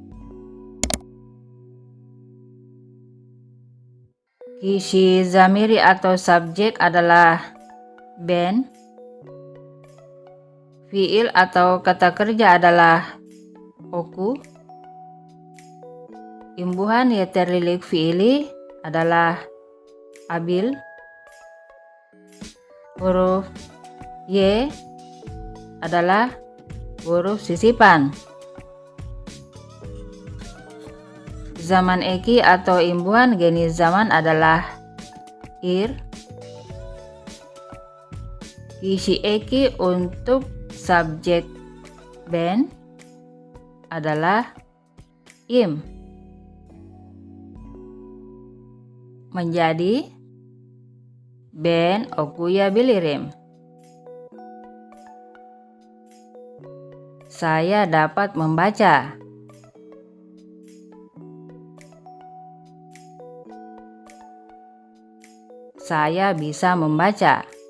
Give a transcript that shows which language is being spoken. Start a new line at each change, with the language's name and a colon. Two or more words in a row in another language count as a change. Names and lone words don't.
Turkish: Isi zamiri
Indonesian: atau subjek adalah Ben. Fiil atau kata kerja adalah oku. Imbuhan
Turkish: yeterlilik fiili
Indonesian: adalah abil. Huruf Y adalah huruf sisipan.
Turkish: Zaman eki
Indonesian: atau imbuhan jenis zaman adalah ir.
Turkish: Kishi eki
Indonesian: untuk subjek Ben adalah im.
Turkish: menjadi Ben okuya bilirim.
Indonesian: Saya dapat membaca. Saya bisa membaca.